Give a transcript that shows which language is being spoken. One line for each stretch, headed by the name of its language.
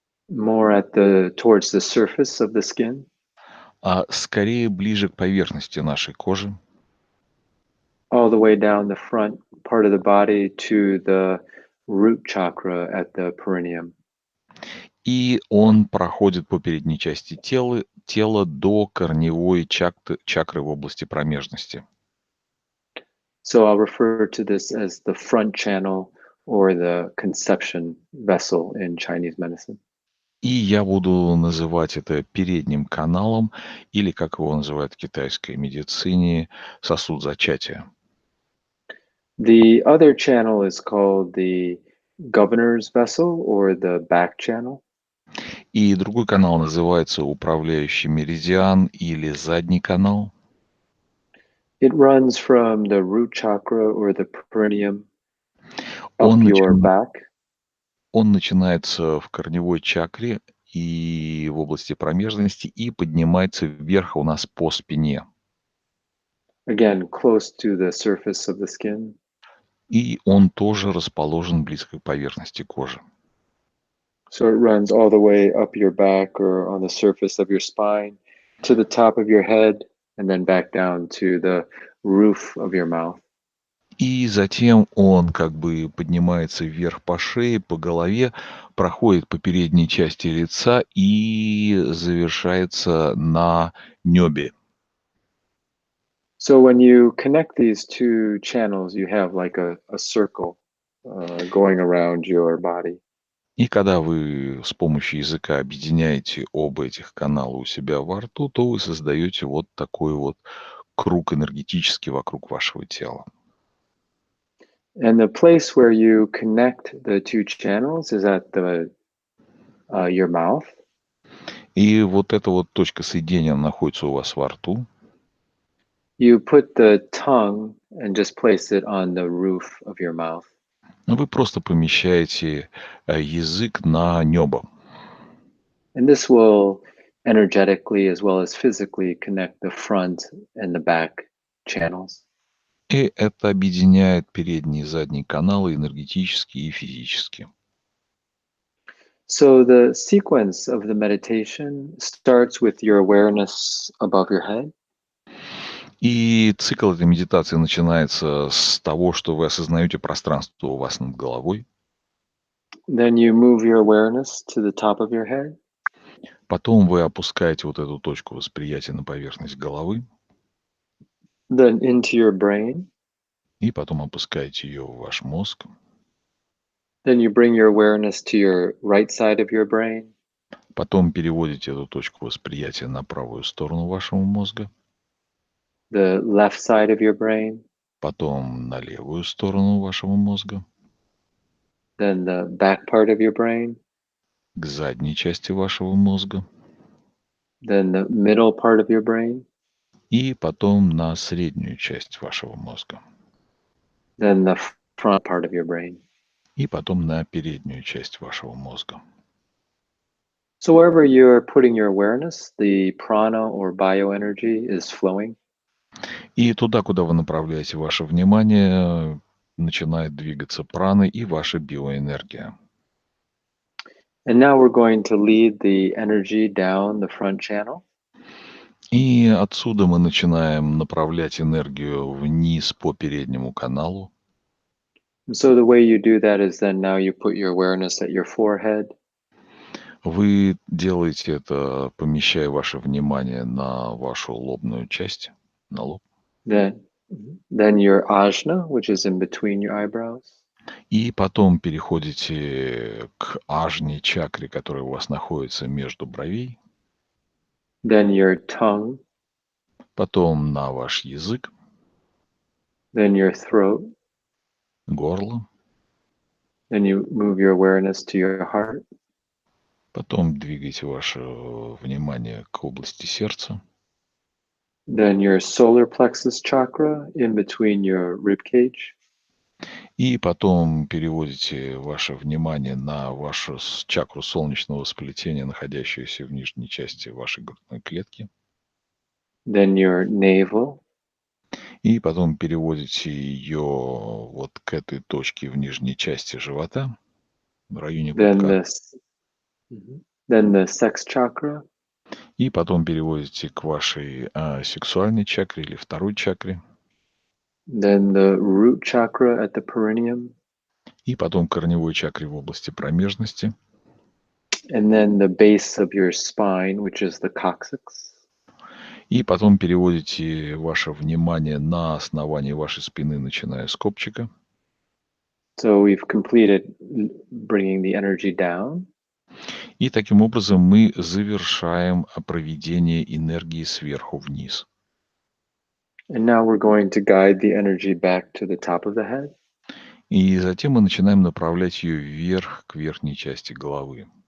English: More towards the surface of the skin,
Russian: скорее ближе к поверхности нашей кожи.
English: all the way down the front part of the body to the root chakra at the perineum.
Russian: И он проходит по передней части тела до корневой чакры в области промежности.
English: So I'll refer to this as the front channel or the conception vessel in Chinese medicine.
Russian: И я буду называть это передним каналом, или, как его называют в китайской медицине, сосуд зачатия.
English: The other channel is called the governor's vessel or the back channel.
Russian: И другой канал называется управляющий меридиан или задний канал.
English: It runs from the root chakra or the perineum
Russian: Он,
English: up your
Russian: начи-
English: back.
Russian: он начинается в корневой чакре и в области промежности и поднимается вверх у нас по спине.
English: Again, close to the surface of the skin.
Russian: И он тоже расположен близко к поверхности кожи.
English: So it runs all the way up your back or on the surface of your spine to the top of your head and then back down to the roof of your mouth.
Russian: И затем он как бы поднимается вверх по шее, по голове, проходит по передней части лица и завершается на небе.
English: So when you connect these two channels, you have like a circle going around your body.
Russian: И когда вы с помощью языка объединяете оба этих канала у себя во рту, то вы создаете вот такой вот круг энергетический вокруг вашего тела.
English: And the place where you connect the two channels is at your mouth.
Russian: И вот эта вот точка соединения находится у вас во рту.
English: You put the tongue and just place it on the roof of your mouth.
Russian: Вы просто помещаете язык на небо.
English: And this will energetically as well as physically connect the front and the back channels.
Russian: И это объединяет передние и задние каналы энергетически и физически.
English: So the sequence of the meditation starts with your awareness above your head.
Russian: И цикл этой медитации начинается с того, что вы осознаете пространство у вас над головой.
English: Then you move your awareness to the top of your head.
Russian: Потом вы опускаете вот эту точку восприятия на поверхность головы.
English: Then into your brain.
Russian: И потом опускаете ее в ваш мозг.
English: Then you bring your awareness to your right side of your brain.
Russian: Потом переводите эту точку восприятия на правую сторону вашего мозга.
English: the left side of your brain,
Russian: потом на левую сторону вашего мозга,
English: then the back part of your brain,
Russian: к задней части вашего мозга
English: then the middle part of your brain,
Russian: и потом на среднюю часть вашего мозга
English: then the front part of your brain.
Russian: и потом на переднюю часть вашего мозга.
English: So wherever you're putting your awareness, the prana or bioenergy is flowing.
Russian: И туда, куда вы направляете ваше внимание, начинает двигаться праны и ваша биоэнергия.
English: And now we're going to lead the energy down the front channel.
Russian: И отсюда мы начинаем направлять энергию вниз по переднему каналу.
English: And so the way you do that is then now you put your awareness at your forehead.
Russian: Вы делаете это, помещая ваше внимание на вашу лобную часть, на лоб.
English: Then your ajna, which is in between your eyebrows.
Russian: И потом переходите к ажне чакре, которая у вас находится между бровей.
English: Then your tongue.
Russian: Потом на ваш язык,
English: Then your throat.
Russian: горло.
English: Then you move your awareness to your heart.
Russian: Потом двигайте ваше внимание к области сердца.
English: Then your solar plexus chakra in between your rib cage.
Russian: И потом переводите ваше внимание на вашу чакру солнечного сплетения, находящуюся в нижней части вашей грудной клетки.
English: Then your navel.
Russian: И потом переводите ее вот к этой точке в нижней части живота, в районе пупка.
English: Then the sex chakra.
Russian: И потом переводите к вашей сексуальной чакре или второй чакре.
English: Then the root chakra at the perineum.
Russian: И потом корневой чакре в области промежности.
English: And then the base of your spine, which is the coccyx.
Russian: И потом переводите ваше внимание на основание вашей спины, начиная с копчика.
English: So we've completed bringing the energy down.
Russian: И таким образом мы завершаем проведение энергии сверху вниз.
English: And now we're going to guide the energy back to the top of the head.
Russian: И затем мы начинаем направлять ее вверх, к верхней части головы.